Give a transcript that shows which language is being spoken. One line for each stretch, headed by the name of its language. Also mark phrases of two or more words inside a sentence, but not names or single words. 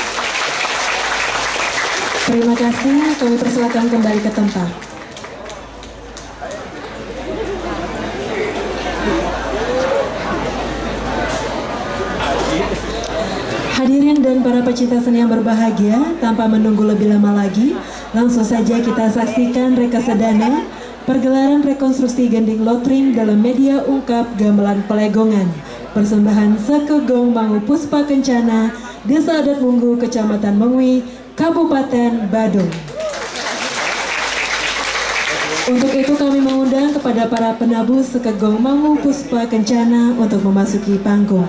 Indonesian: Terima kasih, kami persilakan kembali ke tempat. Hadirin dan para pecinta seni yang berbahagia, tanpa menunggu lebih lama lagi, langsung saja kita saksikan Rekesedana, pergelaran rekonstruksi Gending Lotring dalam media ungkap gamelan Pelegongan, persembahan Seke Gong Mangu Puspa Kencana, Desa Adat Munggu, Kecamatan Mangwi, Kabupaten Badung. Untuk itu kami mengundang kepada para penabuh Seke Gong Mangu Puspa Kencana untuk memasuki panggung.